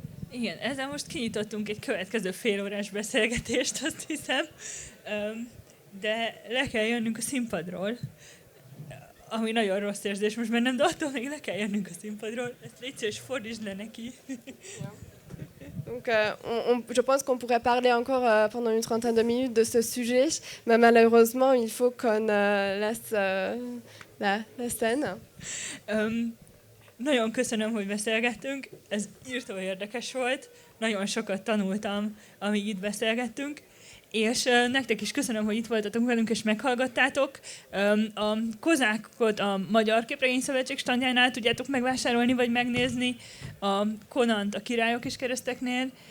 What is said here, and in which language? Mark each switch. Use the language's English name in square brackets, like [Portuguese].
[Hungarian] Igen, ezzel most kinyitottunk egy következő félórás beszélgetést, azt hiszem, de le kell jönnünk a színpadról. Ami nagyon rossz érzés most bennem, de attól még le kell jönnünk a színpadról. Ezt légy szíves, fordítsd le neki. [French] Donc, je pense qu'on pourrait parler encore pendant une trentaine de minutes de ce sujet, mais malheureusement, il faut qu'on laisse la scène. [Hungarian] Nagyon köszönöm, hogy beszélgettünk. Ez írtó érdekes volt. Nagyon sokat tanultam, amíg itt beszélgettünk. És nektek is köszönöm, hogy itt voltatok velünk és meghallgattátok. A kozákot a Magyar Képregényszövetség standjánál tudjátok megvásárolni vagy megnézni, a Conant a Királyok és Kereszteknél,